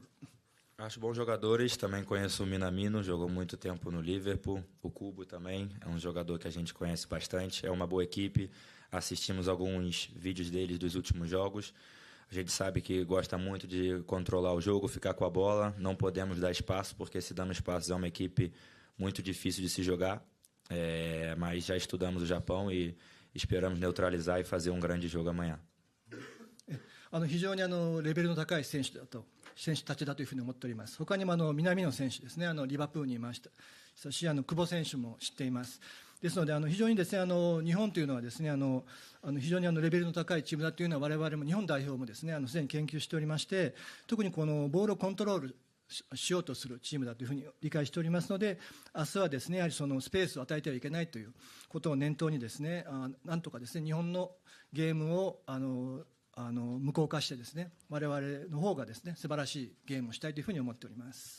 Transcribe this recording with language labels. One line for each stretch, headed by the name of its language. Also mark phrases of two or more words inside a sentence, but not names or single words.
Portuguese: Acho bons jogadores, também conheço o Minamino, jogou muito tempo no Liverpool, o Kubo também, é um jogador que a gente conhece bastante, é uma boa equipe, assistimos alguns vídeos deles dos últimos jogos, a gente sabe que gosta muito de controlar o jogo, ficar com a bola, não podemos dar espaço, porque se damos espaço é uma equipe muito difícil de se jogar, mas já estudamos o Japão e esperamos neutralizar e fazer um grande jogo amanhã.
Japanese: 非常にレベルの高い選手たちだというふうに思っております。他にも南野選手ですね、リバプールにいましたし、久保選手も知っています。ですので非常にですね、日本というのはですね、非常にレベルの高いチームだというのは我々も日本代表もですね、すでに研究しておりまして、特にこのボールをコントロールしようとするチームだというふうに理解しておりますので、明日はですね、やはりそのスペースを与えてはいけないということを念頭にですね、なんとかですね、日本のゲームを無効化してですね、我々の方がですね、素晴らしいゲームをしたいというふうに思っております。